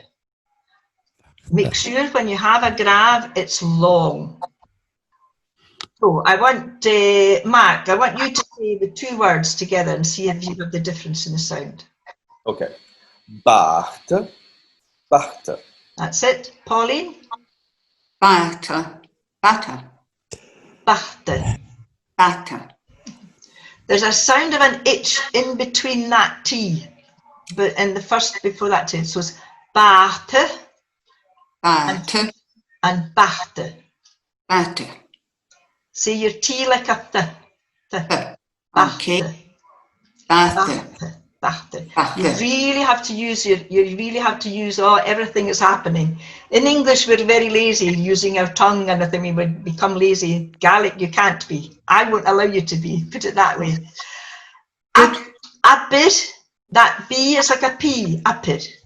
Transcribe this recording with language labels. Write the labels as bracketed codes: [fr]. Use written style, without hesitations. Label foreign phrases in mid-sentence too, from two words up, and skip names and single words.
[en] Make sure when you have a grave, it's long. So I want, Mark, I want you to say the 2 words together and see if you have the difference in the sound. Okay. Bachte, bachte. That's it. Pauline? Bata, bata, Bachte. bata. There's a sound of an itch in between that T, but in the first before that T. So it's bate Bata, and bachte. bata. Say your T like a th. Okay. Bachte. Bata, Bachte. bata. You really have to use everything that's happening. In English, we're very lazy using our tongue and everything. We would become lazy. Gaelic, you can't be. I won't allow you to be. Put it that way. Apid, that B is like a P. Apid.